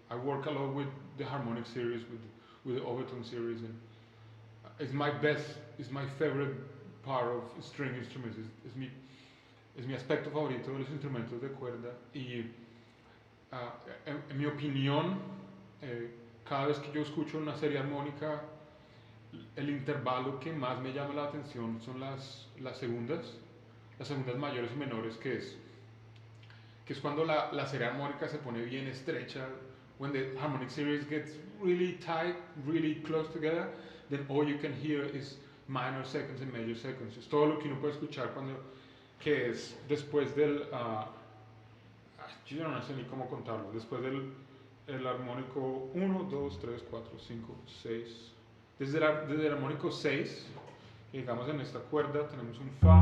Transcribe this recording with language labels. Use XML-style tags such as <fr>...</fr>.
<en>I work a lot with the harmonic series, with the overtone series, and it's my favorite part of string instruments.</en> <es>Es mi aspecto favorito de los instrumentos de cuerda y en mi opinión, cada vez que yo escucho una serie armónica, el intervalo que más me llama la atención son las segundas mayores y menores, que es cuando la serie armónica se pone bien estrecha.</es> <en>When the harmonic series gets really tight, really close together, then all you can hear is minor seconds and major seconds.</en> <es>Es todo lo que uno puede escuchar que es después del yo no sé ni cómo contarlo, después del el armónico 1, 2, 3, 4, 5, 6. Desde el armónico 6, digamos en esta cuerda tenemos un Fa.</es>